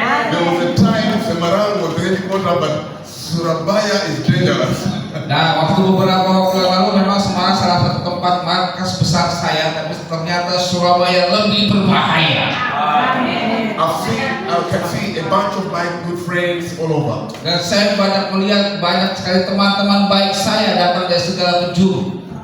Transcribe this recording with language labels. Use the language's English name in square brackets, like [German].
[English] There was a time Semarang was the headquarters, but Surabaya is dangerous. [Indonesian] Nah, waktu beberapa waktu yang lalu memang Semarang salah satu tempat markas besar saya, tapi ternyata Surabaya lebih berbahaya. [English] I can see a bunch of my good friends all over. [Indonesian] Dan saya melihat banyak sekali teman-teman baik saya datang dari segala penjuru.